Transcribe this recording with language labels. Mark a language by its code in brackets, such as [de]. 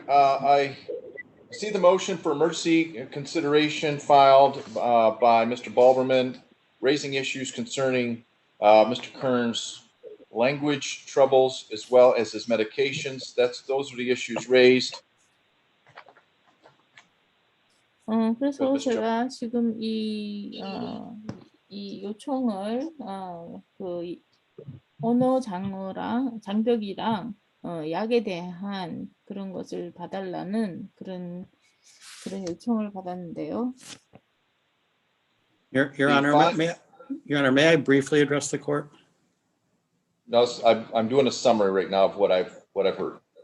[en] I see the motion for emergency consideration filed by Mr. Balderman, raising issues concerning Mr. Kern's language troubles as well as his medications. Those are the issues raised. [ko] 그래서 제가 지금 이 요청을 그 언어 장벽이랑 약에 대한 그런 것을 봐달라는 그런 요청을 받았는데요. [en] Your Honor, may I briefly address the court? No, I'm doing a summary right now of what I've heard.